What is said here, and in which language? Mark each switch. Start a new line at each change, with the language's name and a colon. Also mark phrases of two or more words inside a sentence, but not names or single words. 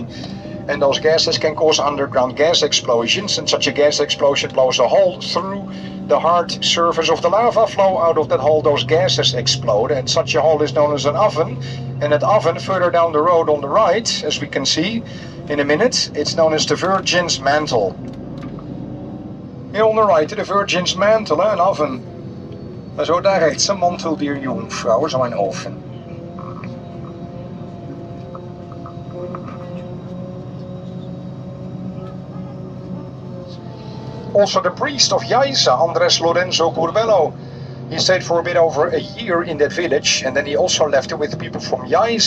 English: And those gases can cause underground gas explosions, and such a gas explosion blows a hole through the hard surface of the lava flow. Out of that hole those gases explode, and such a hole is known as an oven. And that oven further down the road on the right, as we can see in a minute, it's known as the Virgin's Mantle. Here on the right, the Virgin's Mantle,
Dutch: een oven. Zo daar rechts, een mantel der Jungfrau, zo een oven.
English: Also the priest of Yaiza, Andres Lorenzo Curbelo, he stayed for a bit over a year in that village, and then he also left it with people from Yaiza.